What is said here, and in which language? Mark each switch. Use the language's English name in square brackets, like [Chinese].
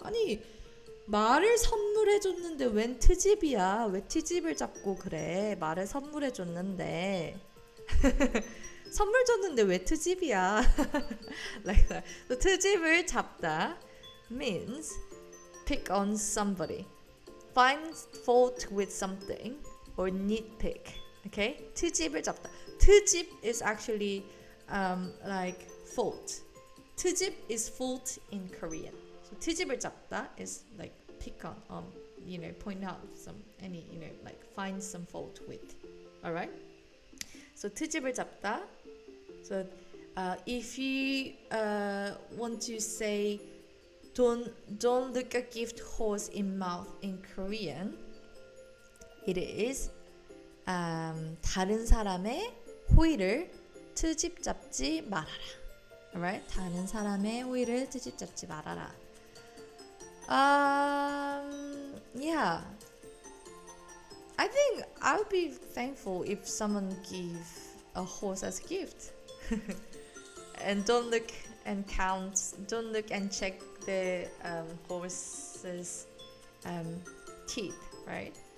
[Korean] 아니 말을 선물해줬는데 웬 트집이야? 왜 트집을 잡고 그래? 말을 선물해줬는데 선물 줬는데 왜 트집이야? [English] Like that. So 트집을 잡다 means pick on somebody, find fault with something, or nitpick. [Korean] Okay? 트집을 잡다. [English] 트집 is actually like fault. 트집 is fault in Korean. So 트집을 잡다 is like pick on, point out any, like find some fault with. Alright? So 트집을 잡다. So if you want to say don't look a gift horse in mouth in Korean, it is [Korean] 다른 사람의 호의를 트집 잡지 말아라. [English] Alright? [Korean] 다른 사람의 호의를 트집 잡지 말아라. [English] Yeah. I think I would be thankful if someone give a horse as a gift. And don't look and check the horse's teeth, right?